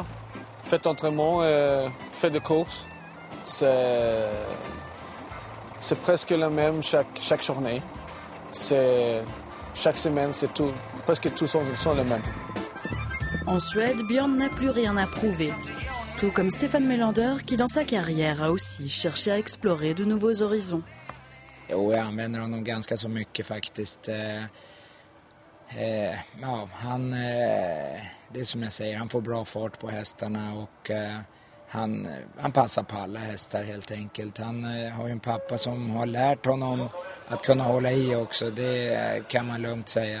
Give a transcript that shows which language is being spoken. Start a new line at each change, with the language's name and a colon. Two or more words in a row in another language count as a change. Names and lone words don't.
French: Fait d'entraînement, fait de course. C'est presque le même chaque journée. Chaque semaine, presque tous sont les mêmes. En Suède, Björn n'a plus rien à prouver. Tout comme Stefan Melander qui, dans sa carrière, a aussi cherché à explorer de nouveaux horizons.
Swedish: Jo, jag använder honom ganska så mycket faktiskt. Det är som jag säger, han får bra fart på hästarna och han passar på alla hästar helt enkelt. Han har ju en pappa som har lärt honom att kunna hålla i också, det kan man lugnt säga.